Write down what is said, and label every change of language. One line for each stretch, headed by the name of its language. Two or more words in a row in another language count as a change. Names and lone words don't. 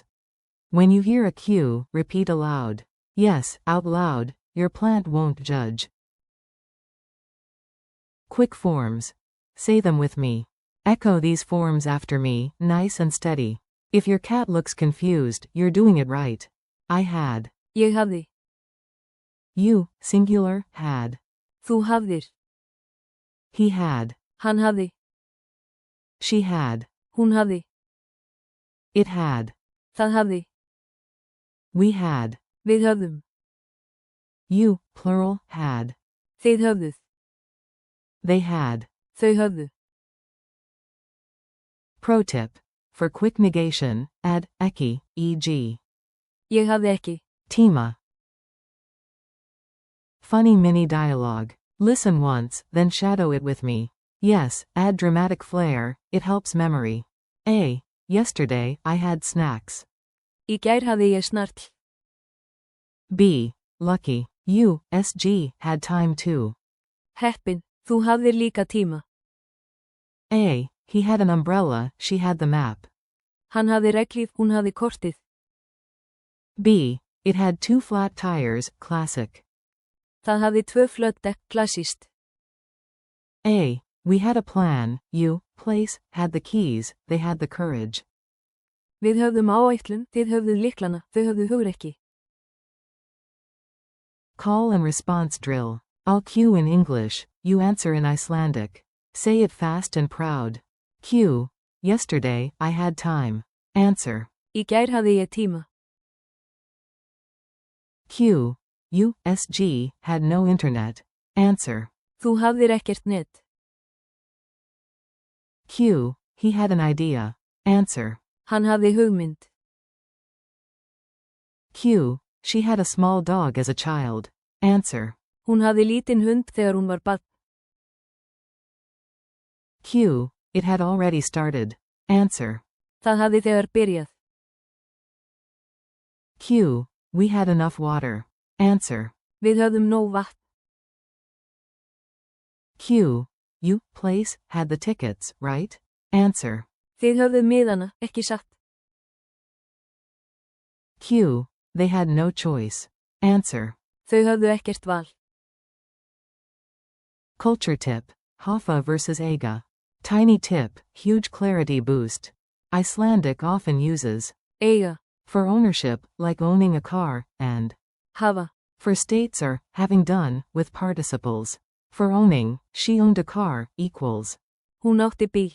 English: When you hear a cue, repeat aloud. Yes, out loud, your plant won't judge. Quick forms. Say them with me. Echo these forms after me, nice and steady. If your cat looks confused, you're doing it right. I had.
Icelandic: Ég hafði.
English: You, singular, had.
Icelandic: Þú hafðir.
English: He had.
Icelandic: Hann hafði.
English: She had.
Icelandic: Hún hafði.
English: It had.
Icelandic: Það hafði.
English: We had.
Icelandic: Við höfðum.
English: You, plural, had.
Icelandic: Þið höfðuð.
English: They had.
Icelandic: Þau höfðu.
English: Pro tip. For quick negation, add ekki, e.g.
Icelandic: Ég hafði ekki. Tíma.
English: Funny mini dialogue. Listen once, then shadow it with me. Yes, add dramatic flair, it helps memory. A. Yesterday, I had snacks.
Icelandic: Í gær hafði ég snarl.
English: B. Lucky. You, SG, had time too.
Icelandic: Heppin, þú hafðir líka tíma.
English: A. He had an umbrella, she had the map.
Icelandic: Hann hafði reglíf, hún hafði kortið.
English: B. It had 2 flat tires, classic.
Icelandic: Það hafði 2 flöt dekk, klassískt.
English: A. We had a plan, you, place, had the keys, they had the courage.
Icelandic: Við höfðum áætlun, þið höfðuð lyklana, þau höfðu hugrekki.
English: Call and response drill. I'll cue in English, you answer in Icelandic. Say it fast and proud. Cue. Yesterday, I had time. Answer.
Icelandic: Í gær hafði ég tíma.
English: Q. You, SG, had no internet. Answer.
Icelandic: Þú hafðir ekkert net.
English: Q. He had an idea. Answer.
Icelandic: Hann hafði hugmynd.
English: Q. She had a small dog as a child. Answer.
Icelandic: Hún hafði lítinn hund þegar hún var barn.
English: Q. It had already started. Answer.
Icelandic: Það hafði þegar byrjað.
English: Q. We had enough water. Answer.
Icelandic: Við höfðum nóg vatn.
English: Q. You, place, had the tickets, right? Answer.
Icelandic: Þið höfðuð miðana, ekki satt.
English: Q. They had no choice. Answer.
Icelandic: Þau höfðu ekkert val.
English: Culture tip. Hafði versus Eiga. Tiny tip, huge clarity boost. Icelandic often uses
Icelandic: Eiga.
English: For ownership, like owning a car, and
Icelandic: Hafa.
English: For states or having done, with participles. For owning, she owned a car, equals.
Icelandic: Hún átti bíl.